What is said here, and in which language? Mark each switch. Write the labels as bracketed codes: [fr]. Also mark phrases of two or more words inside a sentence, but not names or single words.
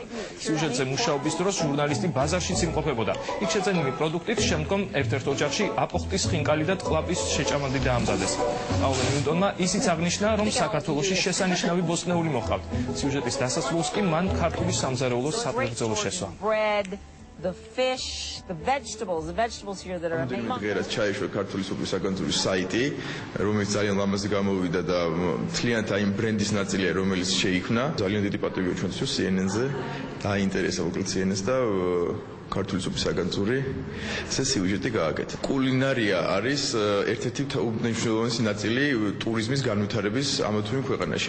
[ka] სიუჟეტზე მუშაობის დროს ჟურნალისტი ბაზარშიც იმყოფებოდა. იქ შეძენილი პროდუქტით შემდგომ ერთ-ერთ ოჯახში აპოხტის ხინკალი და ტყლაპის შეჭამადი დაამზადეს. პავლე ნიუტონმა ისიც აღნიშნა, რომ საქართველოში შესანიშნავი ბოსტნეული მოჰყავთ. სიუჟეტის დასასრულს კი მან ქართული სამზარეულოს საფუძველი შესვა. [en] The fish, the vegetables here that are amazing. [ka] მიგერას ჩაიშვა ქართული სუპრის საგანძურის საიტი, რომელიც ძალიან ლამაზი გამოვიდა და მთლიანად აი ბრენდის ნაწილია, რომელიც შეიქმნა. ძალიან დიდი პატივია ჩვენთვის CNN-ზე დაინტერესა უბრალოდ CNN-ს და ქართული სუპრის საგანძური ეს სიუჟეტი გააკეთა. კულინარია არის ერთ-ერთი უმნიშვნელოვანესი ნაწილი ტურიზმის განვითარების ამა თუ იმ ქვეყანაში.